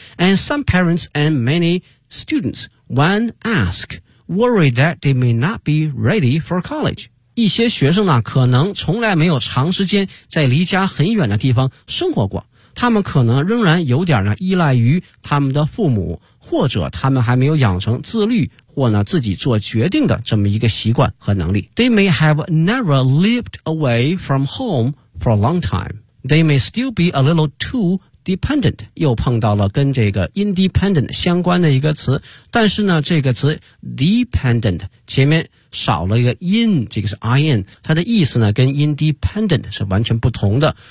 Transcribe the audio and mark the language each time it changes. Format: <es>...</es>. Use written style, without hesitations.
<en>And some parents and many students when asked worry that they may not be ready for college。</en> <zh>一些学生呢可能从来没有长时间在离家很远的地方生活过，他们可能仍然有点呢依赖于他们的父母，或者他们还没有养成自律或呢自己做决定的这么一个习惯和能力。</zh> <en>They may have never lived away from home for a long time. They may still be a little too dependent.</en> <zh>又碰到了跟这个 independent 相关的一个词，但是呢这个词 dependent 前面少了一个 in， 这个是 in， 它的意思呢跟 independent 是完全不同的。</zh>